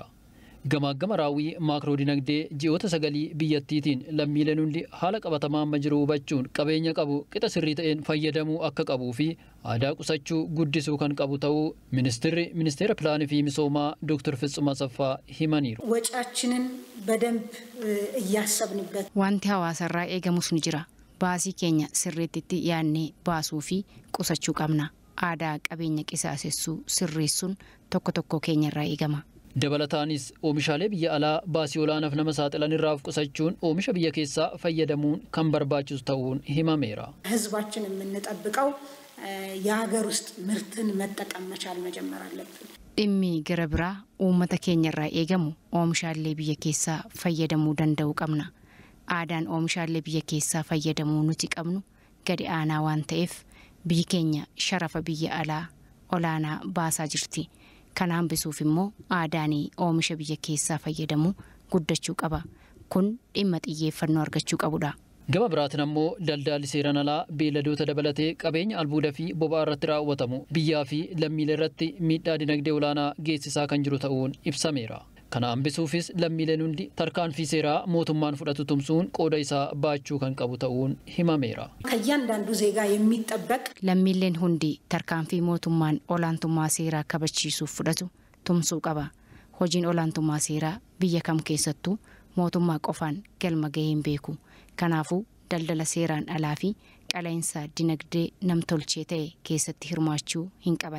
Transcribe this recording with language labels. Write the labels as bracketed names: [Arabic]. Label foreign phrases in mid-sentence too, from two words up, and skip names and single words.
[Oromo] Gamaggama raawwii maakiroo dinagdee ji'oota 9 biyyattiitiin lammiileen hundi haala qabatamaa amma jiru hubachuun qabeenya qabu qixa sirrii ta'een fayyadamuu akka qabuu fi aadaa qusachuu guddisuu kan qabu ta'uu ministeera pilaanii fi misoomaa Dr. Fitsum Asaffaa himaniiru. [Amharic] ወጪያችንን በደንብ እያሰብንበት [Oromo] wanti hawaasarraa eegamus ni jira. Baasii keenya sirriitti yaadnee baasuu fi qusachuu qabna. Aadaa qabeenya qisaasessuu sirreessuun tokko tokko keenyarraa eegama. Dabalataanis oomishaalee biyya alaa baasii olaanaaf nama saaxilan irraa of qusachuun oomisha biyya keessaa fayyadamuun kan barbaachisu ta'uun himameera. [Amharic] ህዝባችን የምንጠብቀው የሀገር ውስጥ ምርትን መጠቀም መቻል መጀመር አለብን. [Oromo] dhimmi gara biraa uummata keenyarraa eegamu oomishaalee biyya keessaa fayyadamuu danda'uu qabna. Aadaan oomishaalee biyya keessaa fayyadamuu nuti qabnu gadi aanaa waan ta'eef biyyi keenya sharafa biyya alaa olaanaa baasaa jirti. Kana hambisuuf immoo aadaan oomisha biyya keessaa fayyadamuu guddachuu qaba. Kun dhimma xiyyeeffannoo argachuu qabudha. Gama biraatiin ammoo daldalli seeraan alaa beelladoota dabalatee qabeenya albuudaa fi boba'aa irratti raawwatamu biyyaa fi lammiilee irratti miidhaa dinagdee olaanaa geessisaa kan jiru ta'uun ibsameera. Kana hambisuufis lammiileen hundi tarkaanfii seeraa mootummaan fudhatu tumsuun qooda isaa baachuu kan qabu ta'uun himameera. [Amharic] ከእያንዳንዱ ዜጋ የሚጠበቅ [Oromo] lammiileen hundi tarkaanfii mootummaan olaantummaa seeraa kabachiisuuf fudhatu tumsuu qaba. Hojiin olaantummaa seeraa biyya kam keessattuu mootummaa qofaan galma gahee hin beeku. Kanaafuu daldala seeraan alaa fi qala'insa dinagdee namtolchee ta'e keessatti hirmaachuu hin qaban.